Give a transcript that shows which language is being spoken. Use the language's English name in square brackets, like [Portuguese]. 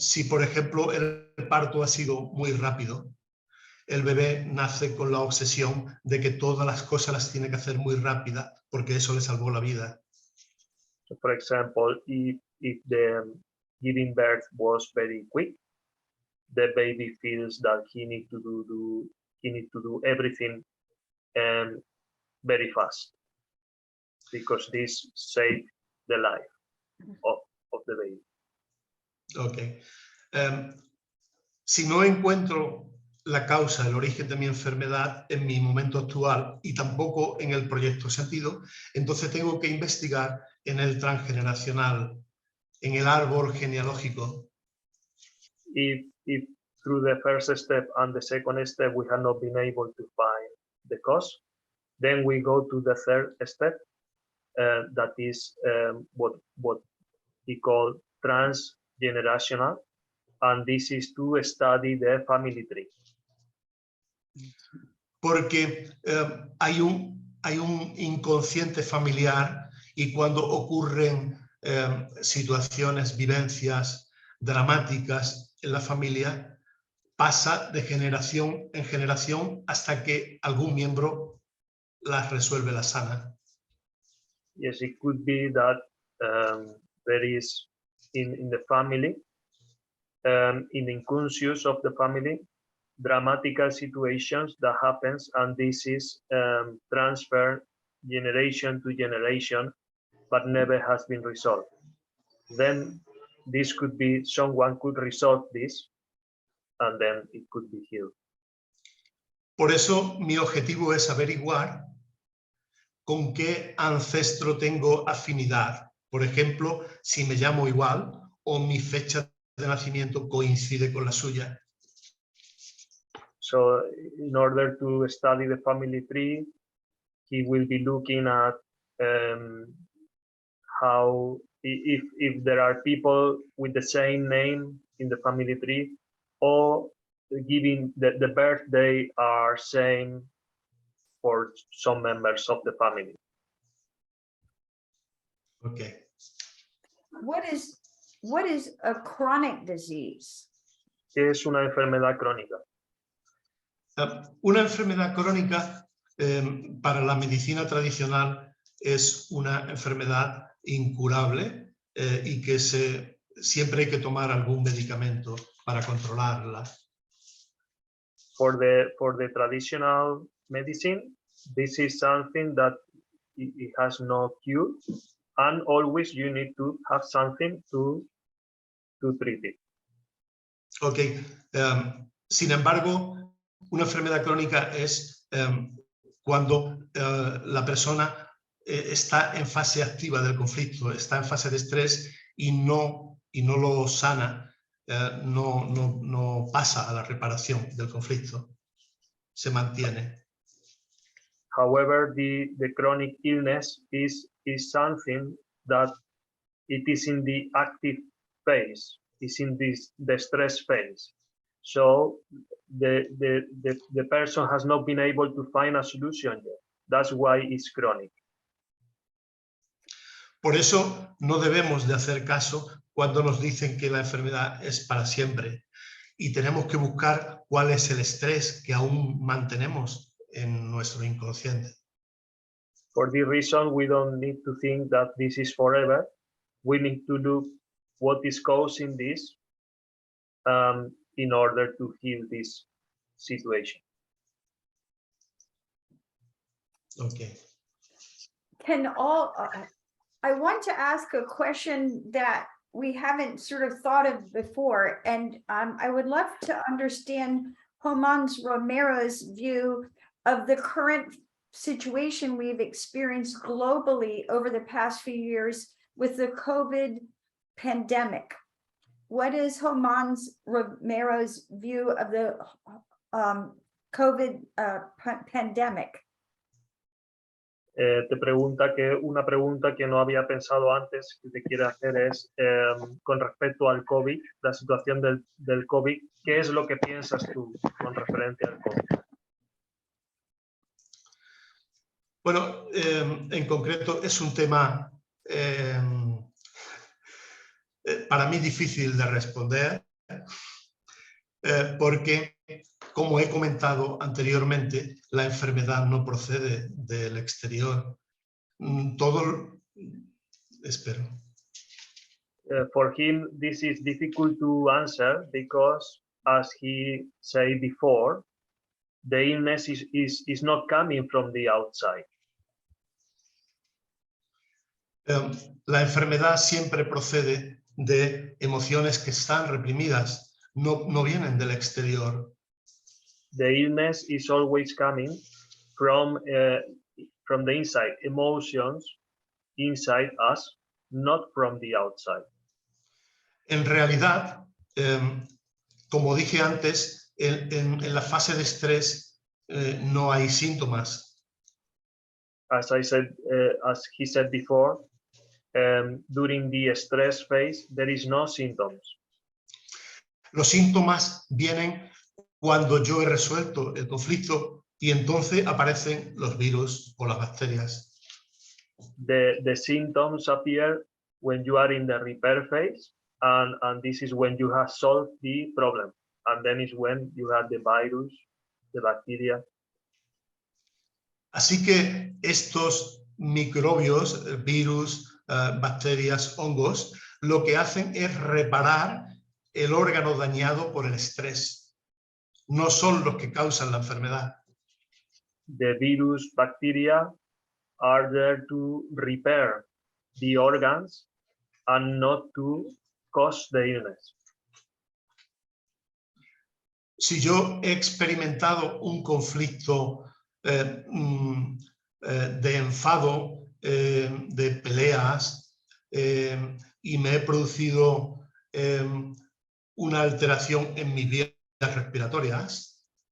[Spanish] Si, por ejemplo, el parto ha sido muy rápido, el bebé nace con la obsesión de que todas las cosas las tiene que hacer muy rápida porque eso le salvó la vida. [English] So, for example, if the giving birth was very quick, the baby feels that he needs to do everything very fast, because this saves the life of the baby. Ok. [Spanish] Si no encuentro la causa, el origen de mi enfermedad en mi momento actual y tampoco en el proyecto sentido, entonces tengo que investigar en el transgeneracional, en el árbol genealógico. [English] If through the first step and the second step we have not been able to find the cause, then we go to the third step, that is what we call transgenerational, and this is to study the family tree. [Spanish] Porque hay un inconsciente familiar y cuando ocurren situaciones, vivencias dramáticas en la familia, pasa de generación en generación hasta que algún miembro las resuelve, las sana. [English] Yes, it could be that there is in the family, in the unconscious of the family, dramatical situations that happens, and this is transferred generation to generation, but never has been resolved. Then this could be someone could resolve this, and then it could be healed. [Spanish] Por eso mi objetivo es averiguar con qué ancestro tengo afinidad. Por ejemplo, si me llamo igual o mi fecha de nacimiento coincide con la suya. [English] So in order to study the family tree, he will be looking at how if there are people with the same name in the family tree, or giving the birthday are same for some members of the family. Okay. What is a chronic disease? [Spanish] ¿Qué es una enfermedad crónica? Una enfermedad crónica para la medicina tradicional es una enfermedad incurable y que siempre hay que tomar algún medicamento para controlarla. [English] For the traditional medicine, this is something that it has no cure, and always you need to have something to treat it. Okay. [Spanish] Sin embargo, una enfermedad crónica es cuando la persona está en fase activa del conflicto, está en fase de estrés y no lo sana, no pasa a la reparación del conflicto, se mantiene. [English] However, the chronic illness is something that it is in the active phase, is in the stress phase. So the person has not been able to find a solution yet. That's why it's chronic. [Spanish] Por eso no debemos de hacer caso cuando nos dicen que la enfermedad es para siempre y tenemos que buscar cuál es el estrés que aún mantenemos en nuestro inconsciente. [English] For this reason, we don't need to think that this is forever. We need to look what is causing this in order to heal this situation. Okay. I want to ask a question that we haven't sort of thought of before, and I would love to understand Joman Romero's view of the current situation we've experienced globally over the past few years with the COVID pandemic. What is Joman Romero's view of the COVID pandemic? [Spanish] Te pregunta una pregunta que no había pensado antes que te quiere hacer es con respecto al COVID, la situación del COVID, ¿qué es lo que piensas tú con referencia al COVID? Bueno, en concreto es un tema para mí difícil de responder porque, como he comentado anteriormente, la enfermedad no procede del exterior. [English] For him, this is difficult to answer because as he said before, the illness is not coming from the outside. [Spanish] La enfermedad siempre procede de emociones que están reprimidas, no vienen del exterior. [English] The illness is always coming from the inside, emotions inside us, not from the outside. [Spanish] En realidad, como dije antes, en la fase de estrés no hay síntomas. [English] As he said before, during the stress phase, there is no symptoms. [Spanish] Los síntomas vienen cuando yo he resuelto el conflicto y entonces aparecen los virus o las bacterias. [English] The symptoms appear when you are in the repair phase, and this is when you have solved the problem. And then is when you have the virus, the bacteria. [Spanish] Así que estos microbios, virus, bacterias, hongos, lo que hacen es reparar el órgano dañado por el estrés. No son los que causan la enfermedad. [English] The virus, bacteria are there to repair the organs and not to cause the illness. [Spanish] Si yo he experimentado un conflicto de enfado, de peleas, y me he producido una alteración en mis vías respiratorias.